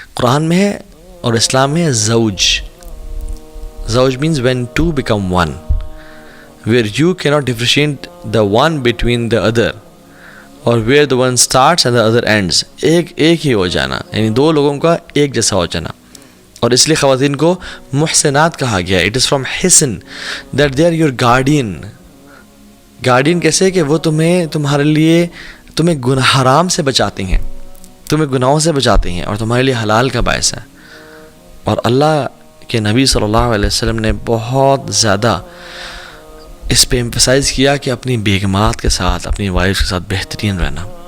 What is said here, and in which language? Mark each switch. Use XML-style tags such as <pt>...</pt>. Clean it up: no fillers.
<ur>قرآن میں ہے اور اسلام میں ہے زوج.</ur> <en>زوج means when two become one, where you cannot differentiate the one between the other, اور where the one starts and the other ends.</en> <ur>ایک ہی ہو جانا، یعنی دو لوگوں کا ایک جیسا ہو جانا. اور اس لیے خواتین کو محسنات کہا گیا.</ur> <en>It is from حسن that they are your guardian.</en> <ur>Guardian کیسے کہ وہ تمہارے لیے تمہیں حرام سے بچاتی ہیں، تمہیں گناہوں سے بچاتی ہیں اور تمہارے لیے حلال کا باعث ہے. اور اللہ کے نبی صلی اللہ علیہ وسلم نے بہت زیادہ اس پہ ایمفسائز کیا کہ اپنی بیگمات کے ساتھ، اپنی وائف کے ساتھ بہترین رہنا.</ur>